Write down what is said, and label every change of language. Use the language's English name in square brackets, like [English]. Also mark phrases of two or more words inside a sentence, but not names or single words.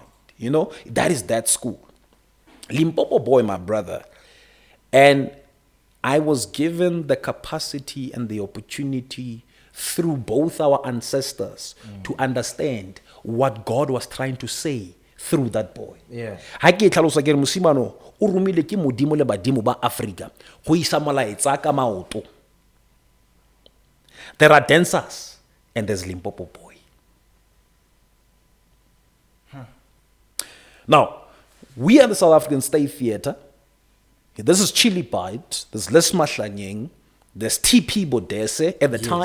[English] You know, that is that school. Limpopo Boy, my brother. And I was given the capacity and the opportunity through both our ancestors to understand what God was trying to say through that boy. Yeah. [Tswana] Ha ke tlhalosa ke re mosimano o romile ke modimo le badimo ba Africa go isa molaetsa ka maoto. [English] There are dancers and there's Limpopo Boy. Now, we are the South African State Theatre. This is Chili Bite. There's Les Mahlanyeng. There's TP Bodese at the time.